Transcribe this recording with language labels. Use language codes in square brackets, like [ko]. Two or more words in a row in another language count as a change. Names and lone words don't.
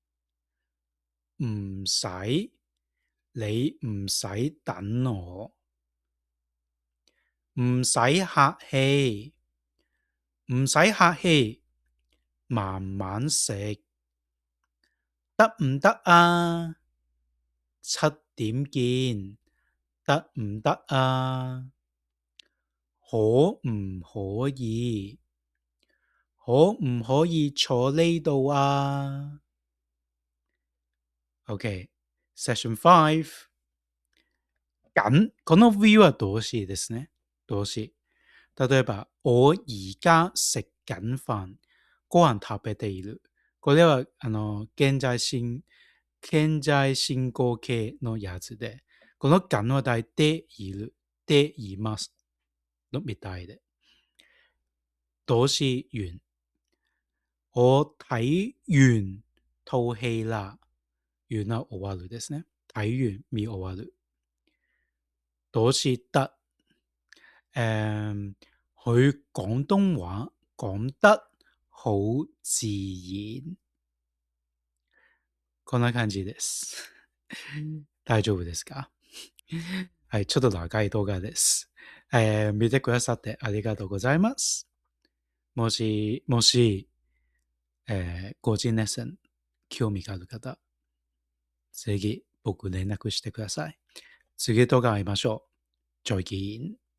[yue] 唔使，你唔使等我，唔使客氣，唔使客氣，慢慢食，得唔得啊？7點見，得唔得啊？可唔可以？可唔可以坐呢度啊 ？OK，Session 5。 [ja] この view は動詞ですね。動詞。 [yue] 例えば、我而家食緊飯。 [ja] ご飯食べている。これは、現在進行形のやつで、この緊は帶ている、ていますのみたいで。 [yue] 動詞完。我睇完套戲啦。 [ja] 完は終わるですね。睇完未終わる。 [yue] 動詞得。佢廣東話講得好自然。 [ja] こんな感じです。大丈夫ですか？はい、ちょっと長い動画です。見てくださってありがとうございます。もし、個人レッスン興味がある方、ぜひ僕連絡してください。次動画会いましょう。再見。